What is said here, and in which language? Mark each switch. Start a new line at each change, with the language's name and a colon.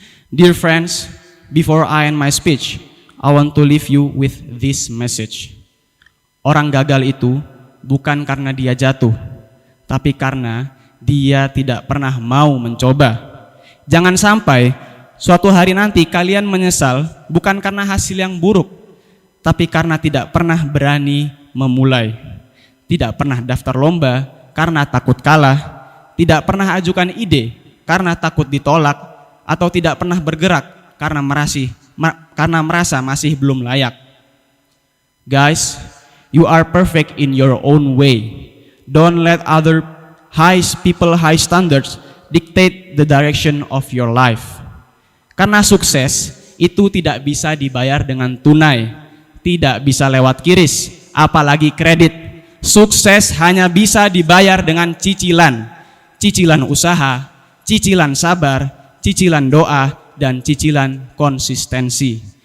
English: Dear friends, before I end my speech, I want to leave you with this message.
Indonesian: Orang gagal itu bukan karena dia jatuh, tapi karena dia tidak pernah mau mencoba. Jangan sampai suatu hari nanti kalian menyesal bukan karena hasil yang buruk, tapi karena tidak pernah berani memulai. Tidak pernah daftar lomba karena takut kalah, tidak pernah ajukan ide karena takut ditolak, atau tidak pernah bergerak karena merasa masih belum layak.
English: Guys, you are perfect in your own way. Don't let other high standards dictate the direction of your life.
Indonesian: Karena sukses itu tidak bisa dibayar dengan tunai, tidak bisa lewat kiris, apalagi kredit. Sukses hanya bisa dibayar dengan cicilan. Cicilan usaha, cicilan sabar, cicilan doa, dan cicilan konsistensi.